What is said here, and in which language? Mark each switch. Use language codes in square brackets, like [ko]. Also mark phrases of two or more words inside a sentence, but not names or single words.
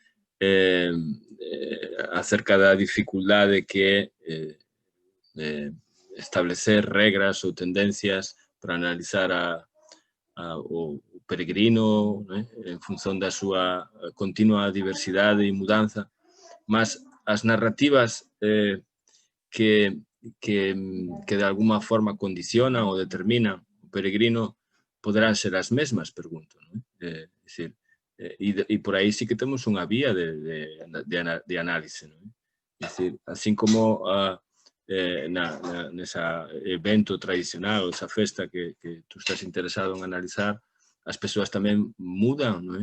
[gl] acerca da dificuldade que é establecer regras ou tendências para analisar o peregrino, né, em função da sua contínua diversidade e mudança, mas as narrativas que de alguma forma condicionan ou determinan o peregrino poderán ser as mesmas, pregunto. Non? Decir, e por aí sí que temos unha vía de análise. Non? Decir, así como nesa evento tradicional, esa festa que tú estás interesado en analizar, as persoas tamén mudan, non?